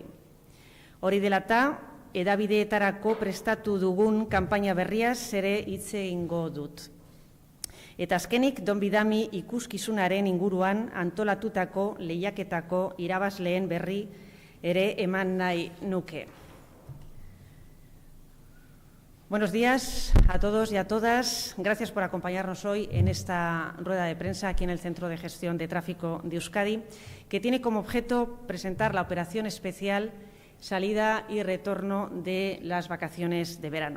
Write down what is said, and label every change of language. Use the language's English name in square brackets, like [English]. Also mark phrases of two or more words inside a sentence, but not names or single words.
[Basque] Hori dela eta, hedabideetarako prestatu dugun kanpaina berriaz ere hitz egingo dut. Eta azkenik, Don Bidami ikuskizunaren inguruan antolatutako lehiaketako irabazleen berri ere eman nahi nuke. [Spanish] Buenos días a todos y a todas. Gracias por acompañarnos hoy en esta rueda de prensa aquí en el Centro de Gestión de Tráfico de Euskadi, que tiene como objeto presentar la operación especial salida y retorno de las vacaciones de verano.